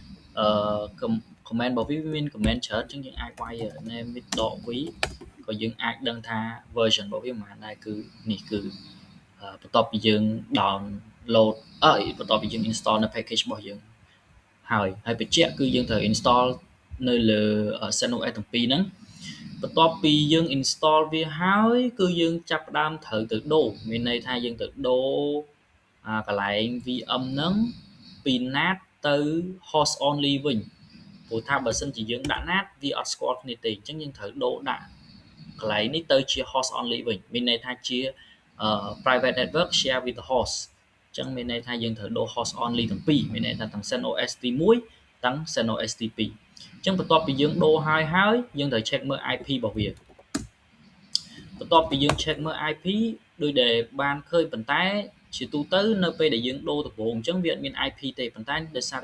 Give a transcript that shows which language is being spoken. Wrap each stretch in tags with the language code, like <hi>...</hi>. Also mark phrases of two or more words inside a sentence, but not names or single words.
<km>command របស់វាមាន command ច្រើនអញ្ចឹងយើងអាចវាយ name_v ក៏យើងអាចដឹងថា version របស់វាប៉ុន្មានដែរគឺនេះគឺបន្ទាប់ពីយើង download បន្ទាប់ពីយើង install នៅ package របស់យើងហើយបញ្ជាក់គឺយើងត្រូវ install នៅលើ CentOS ទាំងពីរហ្នឹងបន្ទាប់ពីយើង install វាហើយគឺយើងចាប់ផ្ដើមត្រូវទៅ ដូរមានន័យថាយើងទៅដូរកន្លែង VM ហ្នឹងពី NAT ទៅ</km> <en>host only</en> <km>វិញព្រោះថាបើសិនជាយើងដាក់ NAT វាអត់ស្គាល់គ្នាទេអញ្ចឹងយើងត្រូវដូរដាក់កន្លែងនេះទៅជា</km> <en>host only</en> <km>វិញមានន័យថាជា</km> <en>private network share with the host</en> <km>អញ្ចឹងមានន័យថាយើងត្រូវដូរ</km> <en>host only</en> <km>ទាំងពីរមានន័យថាទាំង CentOS ទី1ទាំង CentOS ទី2អញ្ចឹងបន្ទាប់ពីយើងដូរហើយយើងត្រូវ check មើល IP របស់វាបន្ទាប់ពីយើង check មើល IP ដូចដែលបានឃើញប៉ុន្តែជាទូទៅនៅពេលដែលយើងដូរដំបូងអញ្ចឹងវាអត់មាន IP ទេប៉ុន្តែដោយសារតែ</km>